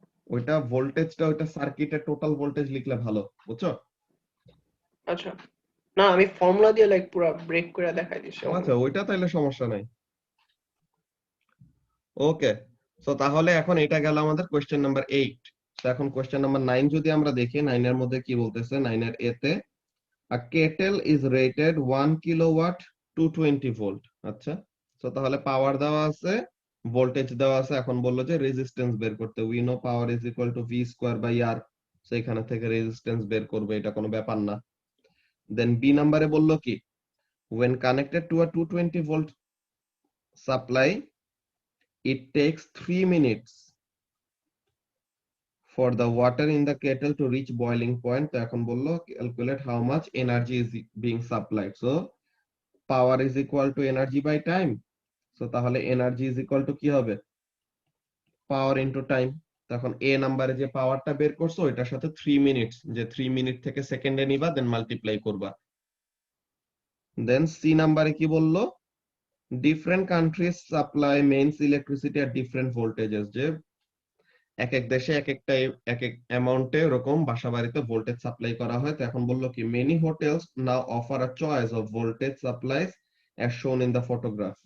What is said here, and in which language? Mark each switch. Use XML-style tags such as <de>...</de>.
<bn>ওইটা ভোল্টেজটা, ওইটা সার্কিটের টোটাল ভোল্টেজ লিখলে ভালো, বুঝছো? আচ্ছা, না আমি ফর্মুলা দিয়ে লাইক পুরো ব্রেক করে দেখাই দিচ্ছি। আচ্ছা, ওইটা তাইলে সমস্যা নাই। ওকে, সো তাহলে এখন এটা গেল আমাদের কোশ্চেন নাম্বার 8। তো এখন কোশ্চেন নাম্বার 9 যদি আমরা দেখি, 9 এর মধ্যে কি বলতেছে? 9 এর এ তে</bn> <en>a kettle is rated 1 kilowatt 220 volt.</en> <bn>আচ্ছা, সো তাহলে পাওয়ার দেওয়া আছে, ভোল্টেজ দেওয়া আছে। এখন বললো যে রেজিস্ট্যান্স বের করতে।</bn> <en>We know power is equal to V square by R.</en> <bn>So এখানে থেকে রেজিস্ট্যান্স বের করবে, এটা কোনো ব্যাপার না।</bn> <en>then</en> <bn>বি নাম্বারে বললো কি,</bn> <en>when connected to a 220 volt supply it takes 3 minutes for the water in the kettle to reach boiling point।</en> <bn>তো এখন বললো</bn> <en>calculate how much energy is being supplied। So power is equal to energy by time। So</en> <bn>তাহলে</bn> <en>energy is equal to</en> <bn>কি হবে?</bn> <en>power into time।</en> <bn>তখন এ নাম্বারে যে পাওয়ারটা বের করছো ওইটার সাথে 3 মিনিটস, যে 3 মিনিট থেকে সেকেন্ডে নিবা, দেন মাল্টিপ্লাই করবা।</bn> <en>then</en> <bn>সি নাম্বারে কি বললো?</bn> <en>Different countries supply mains electricity at different voltages.</en> <bn>যে এক এক দেশে এক একটা এক এক অ্যামাউন্টে এরকম বাসা বাড়িতে ভোল্টেজ সাপ্লাই করা হয়। তো এখন বললো কি,</bn> <en>Many hotels now offer a choice of voltage supplies as shown in the photograph.</en>